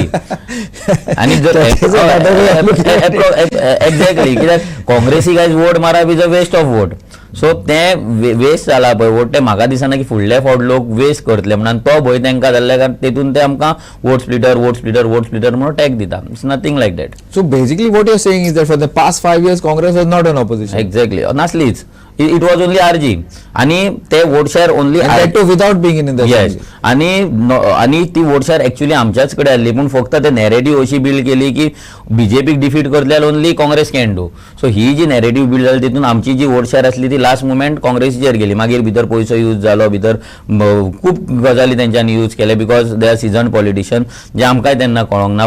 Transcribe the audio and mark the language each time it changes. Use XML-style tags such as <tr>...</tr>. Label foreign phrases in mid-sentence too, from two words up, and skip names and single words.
<kok>आनी जर एक्झॅक्टली कित्याक काँग्रेसीक आयज वोट मारप</kok> <en>is a waste of vote.</en> <kok>सो ते वेस्ट जाला पळय वोट, ते म्हाका दिसना की फुडले फावट लोक वेस्ट करतले म्हणून तो भंय तांकां जाल्ल्या कारण तेतून ते आमकां</kok> <en>vote splitter</en> <kok>म्हणून टॅग दिता.</kok> <en>It's nothing like that. So basically what you're saying is that for the past 5 years Congress was not an opposition.</en> <kok>एक्झॅक्टली नासलीच.</kok> <en>It was only RG</en> <kok>आणि ते</kok> <en>vote share only without being in the yes.</en> <kok>आणि ती</kok> <en>vote share</en> <kok>ऍक्च्युअली आमच्याच कडे आसली, पूण फक्त ते नॅरेटिव्ह अशी बिल्ड केली की बीजेपीक डिफीट करतल्यार</kok> <en>only Congress can do.</en> <kok>सो ही जी नॅरेटिव्ह बिल्ड जाली तितून आमची जी</kok> <en>vote share</en> <kok>आसली ती</kok> <en>last moment</en> <kok>काँग्रेसीचेर गेली. मागीर भितर पयसो यूज जालो, भितर खूब गजाली तेंच्यांनी यूज केले</kok> <en>because they are season politician,</en> <kok>जे आमकांय तेन्ना कळोंक ना.</kok>